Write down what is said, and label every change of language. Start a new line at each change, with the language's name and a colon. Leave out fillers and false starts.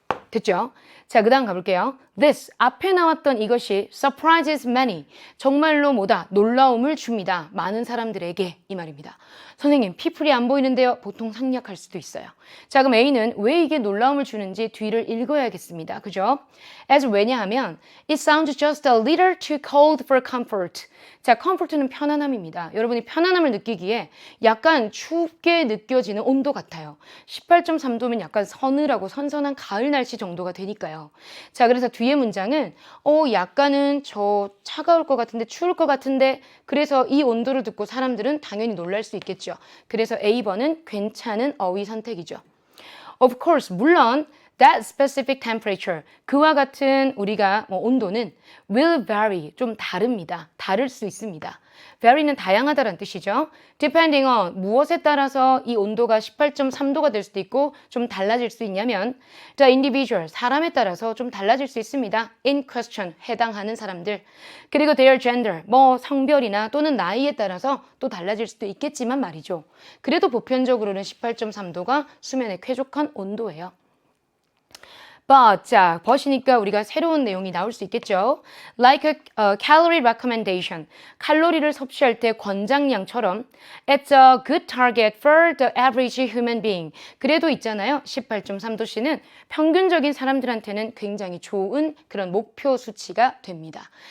Korean: 됐죠? 자, 그 다음 가볼게요. This, 앞에 나왔던 이것이
English: surprises many,
Korean: 정말로 뭐다? 놀라움을 줍니다. 많은 사람들에게 이 말입니다. 선생님, people이 안 보이는데요. 보통 생략할 수도 있어요. 자, 그럼 A는 왜 이게 놀라움을 주는지 뒤를 읽어야겠습니다. 그죠?
English: As
Korean: 왜냐하면
English: it sounds just a little too cold for comfort.
Korean: 자, comfort는 편안함입니다. 여러분이 편안함을 느끼기에 약간 춥게 느껴지는 온도 같아요. 18.3도면 약간 서늘하고 선선한 가을 날씨 정도가 되니까요. 자, 그래서 뒤에 문장은 약간은 저 차가울 것 같은데 추울 것 같은데 그래서 이 온도를 듣고 사람들은 당연히 놀랄 수 있겠죠. 그래서 A번은 괜찮은 어휘 선택이죠.
English: Of course,
Korean: 물론
English: That specific temperature,
Korean: 그와 같은 우리가 온도는
English: will vary,
Korean: 좀 다릅니다. 다를 수 있습니다. vary는 다양하다는 뜻이죠.
English: depending on,
Korean: 무엇에 따라서 이 온도가 18.3도가 될 수도 있고 좀 달라질 수 있냐면
English: the individual,
Korean: 사람에 따라서 좀 달라질 수 있습니다.
English: in question,
Korean: 해당하는 사람들. 그리고
English: their gender,
Korean: 성별이나 또는 나이에 따라서 또 달라질 수도 있겠지만 말이죠. 그래도 보편적으로는 18.3도가 수면에 쾌적한 온도예요. But, 자, but이니까 우리가 새로운 내용이 나올 수 있겠죠.
English: Like a calorie recommendation,
Korean: 칼로리를 섭취할 때 권장량처럼
English: It's a good target for the average human being.
Korean: 그래도 있잖아요. 18.3도씨는 평균적인 사람들한테는 굉장히 좋은 그런 목표 수치가 됩니다.